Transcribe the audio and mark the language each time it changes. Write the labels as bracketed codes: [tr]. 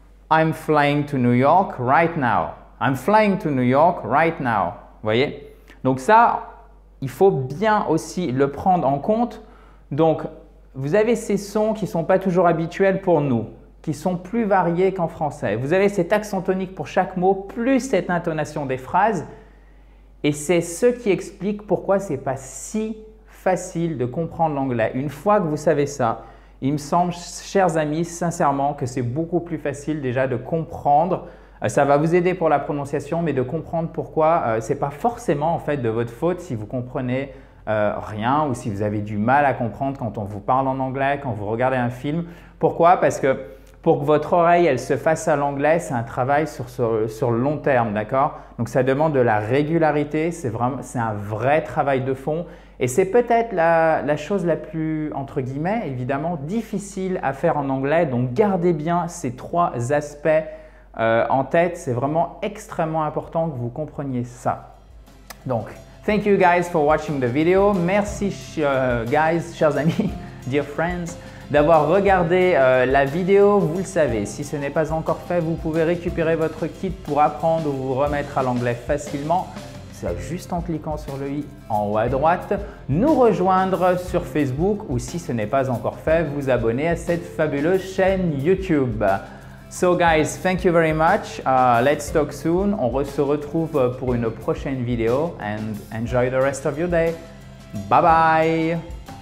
[en] I'm flying to New York right now. I'm flying to New York right now. [fr] Vous voyez? Donc ça, il faut bien aussi le prendre en compte. Donc, vous avez ces sons qui ne sont pas toujours habituels pour nous, qui sont plus variés qu'en français. Vous avez cet accent tonique pour chaque mot, plus cette intonation des phrases. Et c'est ce qui explique pourquoi ce n'est pas si facile de comprendre l'anglais. Une fois que vous savez ça, il me semble, chers amis, sincèrement, que c'est beaucoup plus facile déjà de comprendre. Ça va vous aider pour la prononciation, mais de comprendre pourquoi ce n'est pas forcément en fait de votre faute si vous comprenez rien ou si vous avez du mal à comprendre quand on vous parle en anglais, quand vous regardez un film. Pourquoi? Parce que pour que votre oreille elle se fasse à l'anglais, c'est un travail sur le long terme, d'accord? Donc ça demande de la régularité, c'est un vrai travail de fond et c'est peut-être la chose la plus, entre guillemets, évidemment, difficile à faire en anglais. Donc gardez bien ces 3 aspects en tête, c'est vraiment extrêmement important que vous compreniez ça. [en] Donc, thank you guys for watching the video. [fr] Merci guys, chers amis, [en] dear friends, [fr] d'avoir regardé la vidéo. Vous le savez, si ce n'est pas encore fait, vous pouvez récupérer votre kit pour apprendre ou vous remettre à l'anglais facilement. C'est juste en cliquant sur le i en haut à droite, nous rejoindre sur Facebook ou si ce n'est pas encore fait, vous abonner à cette fabuleuse chaîne YouTube. [en] So guys, thank you very much. Let's talk soon. [fr] On se retrouve pour une prochaine vidéo [en] and enjoy the rest of your day. Bye bye.